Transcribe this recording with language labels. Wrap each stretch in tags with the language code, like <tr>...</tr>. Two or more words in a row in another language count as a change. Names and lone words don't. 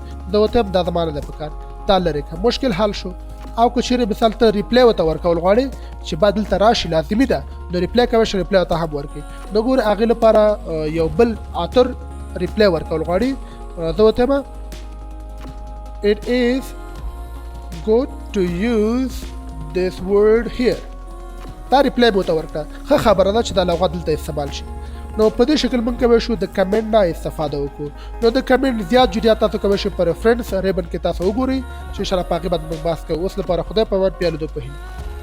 <ps>زه ورته هم دا زما نه دی پکار دا لرې کړه مشکل حل شو او که چیرې مثال ته ریپلی ورته ورکول غواړې چې بعد دلته راشي لازمي ده نو ریپلی کوی شئ ریپلی ورته هم ورکړئ نو ګورئ هغې لپاره یو بل آتر ریپلی ورکول غواړي زه ورته یم</ps> <en>it is good to use this word here</en> <ps>دا ریپلی به ورته ورکړه ښه خبره ده چې دا لغت دلته استعمال شي نو په دې شکل موږ کولی شو د کمنټ نه استفاده وکړو نو د کمنټ زیات جزئیات تاسو کولی شئ په ریفرنس ریبن کې تاسو وګورئ چې انشاءالله په هغې باندې موږ بحث کوو اوس لپاره خدای په امان بیا لیدو په هیله</ps>